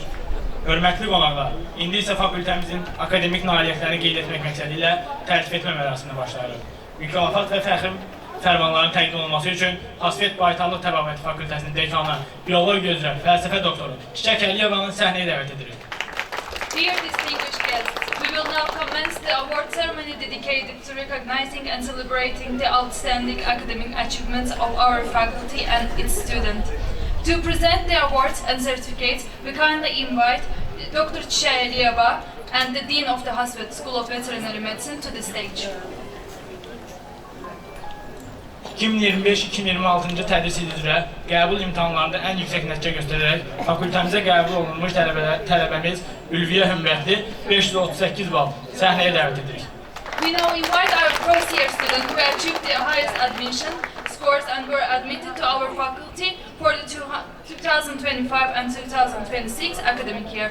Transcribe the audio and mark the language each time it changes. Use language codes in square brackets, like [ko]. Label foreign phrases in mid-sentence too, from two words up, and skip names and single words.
[az] Hörmətli qonaqlar, indi isə fakültəmizin akademik nailiyyətlərini qeyd etmək məqsədi ilə təltif etmə mərasimini başlayırıq. Mükafat və fəxri fərmanların təqdim olunması üçün Hasvet Baytarlıq Təbabəti Fakültəsinin dekanı, biologiya üzrə fəlsəfə doktoru Çiçək Əliyevanın səhnəyə dəvət edirik. [en] Dear distinguished guests, we will now commence the award ceremony dedicated to recognizing and celebrating the outstanding academic achievements of our faculty and its students. To present the awards and certificates, we kindly invite Dr. Çiçək Əliyeva and the Dean of the Hasvet School of Veterinary Medicine to the stage. [az] 2025-2026-cı tədris ili üzrə qəbul imtahanlarında ən yüksək nəticə göstərərək fakültəmizə qəbul olunmuş tələbəmiz Ülviyə Hümbətli 538 bal səhnəyə dəvət edirik. [en] We now invite our first year student who achieved the highest admission scores and were admitted to our faculty for the 2025 and 2026 academic year.